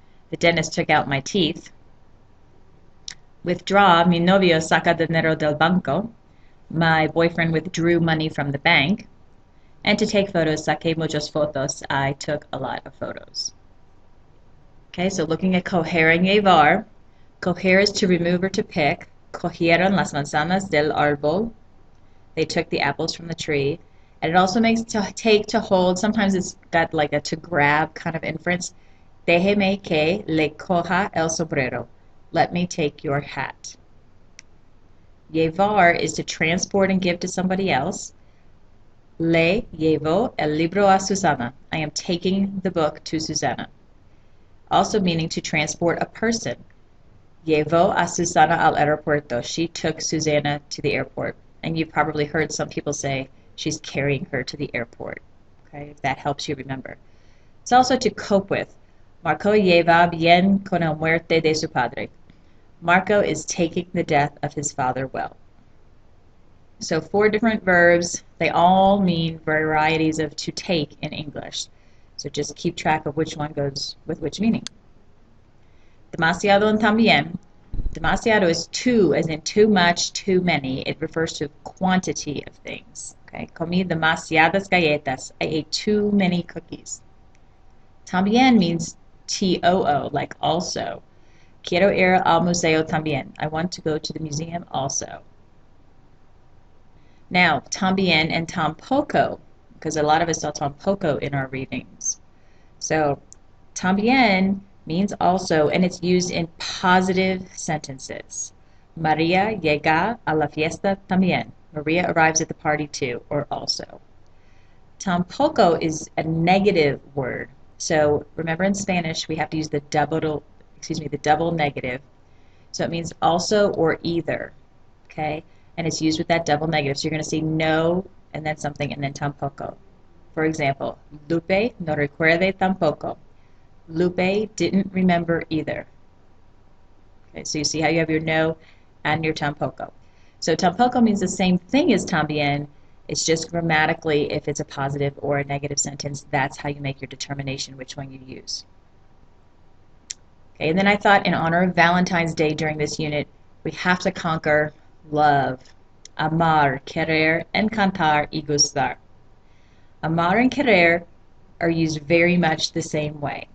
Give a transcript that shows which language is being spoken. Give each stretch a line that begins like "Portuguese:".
English: The dentist took out my teeth. Withdraw,
Spanish: mi novio saca dinero del banco.
English: My boyfriend withdrew money from the bank. And to take photos,
Spanish: saqué muchas fotos.
English: I took a lot of photos. Okay, so looking at coger and llevar. Coger is to remove or to pick.
Spanish: Cogieron las manzanas del árbol.
English: They took the apples from the tree. And it also makes to take, to hold. Sometimes it's got like a to grab kind of inference.
Spanish: Déjeme que le coja el sombrero.
English: Let me take your hat. Llevar is to transport and give to somebody else.
Spanish: Le llevo el libro a Susana.
English: I am taking the book to Susana. Also meaning to transport a person.
Spanish: Llevo a Susana al aeropuerto.
English: She took Susanna to the airport. And you've probably heard some people say she's carrying her to the airport. Okay, if that helps you remember. It's also to cope with.
Spanish: Marco lleva bien con la muerte de su padre.
English: Marco is taking the death of his father well. So 4 different verbs. They all mean varieties of to take in English. So just keep track of which one goes with which meaning. Demasiado and también. Demasiado is too, as in too much, too many. It refers to quantity of things. Okay,
Spanish: comí demasiadas galletas.
English: I ate too many cookies. También means T-O-O, like also.
Spanish: Quiero ir al museo también.
English: I want to go to the museum also. Now, también and tampoco, because a lot of us saw tampoco in our readings. So, también means also, and it's used in positive sentences.
Spanish: María llega a la fiesta también.
English: Maria arrives at the party too, or also. Tampoco is a negative word. So remember in Spanish we have to use the double negative. So it means also or either. Okay? And it's used with that double negative. So you're going to see no and then something and then tampoco. For example,
Spanish: Lupe no recuerde tampoco.
English: Lupe didn't remember either. Okay, so you see how you have your no and your tampoco. So tampoco means the same thing as también. It's just grammatically, if it's a positive or a negative sentence, that's how you make your determination which one you use. Okay, and then I thought in honor of Valentine's Day during this unit, we have to conquer love. Amar, querer, encantar, y gustar. Amar and querer are used very much the same way.